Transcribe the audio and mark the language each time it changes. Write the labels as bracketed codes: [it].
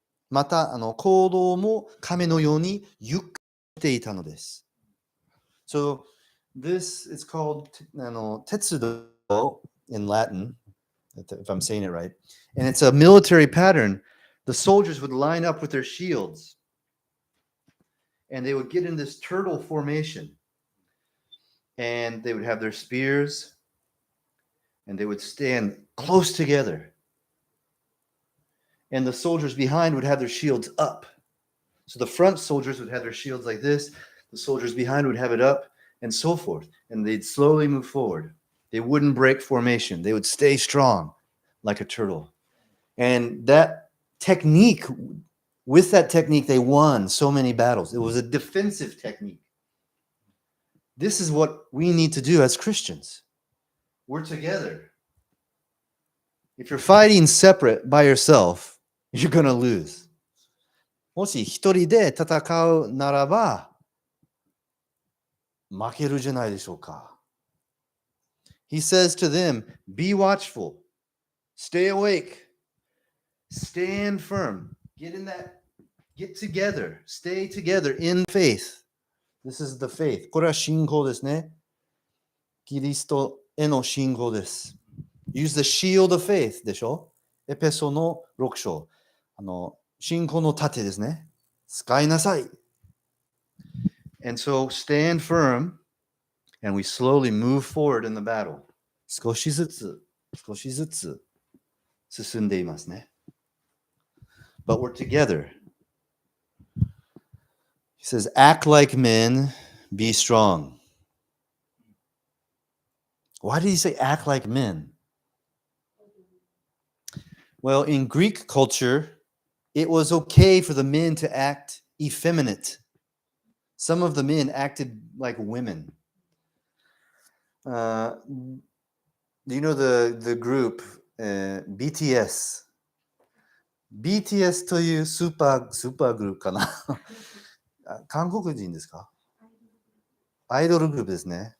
[ja] また行動も亀のようにゆっくりしていたのです。 [en] So this is called 鉄道 in Latin, if I'm saying it right. And it's a military pattern. The soldiers would line up with their shields. And they would get in this turtle formation. And they would have their spears. And they would stand close together. And the soldiers behind would have their shields up. So the front soldiers would have their shields like this. The soldiers behind would have it up, and so forth. And they'd slowly move forward. They wouldn't break formation. They would stay strong like a turtle. And that technique, with that technique, they won so many battles. It was a defensive technique. This is what we need to do as Christians. We're together. If you're fighting separate by yourself, you're going to lose. [ja] もし一人で戦うならば、負けるじゃないでしょうか。 [en] He says to them, be watchful, stay awake, stand firm, get together, stay together in faith. This is the faith. [ja] これは信仰ですね。キリストへの信仰です。 [en] Use the shield of faith でしょ。 [ja] エペソの6章。信仰の盾ですね。使いなさい。 [en] And so stand firm, and we slowly move forward in the battle. [ja] 少しずつ進んでいますね。 [en] But we're together. He says, act like men, be strong. Why did he say act like men? Well, in Greek culture, it was okay for the men to act effeminate. Some of the men acted like women. Do you know the group BTS? [ja] BTS というスーパーグループかな韓国人ですか？アイドルグループですね。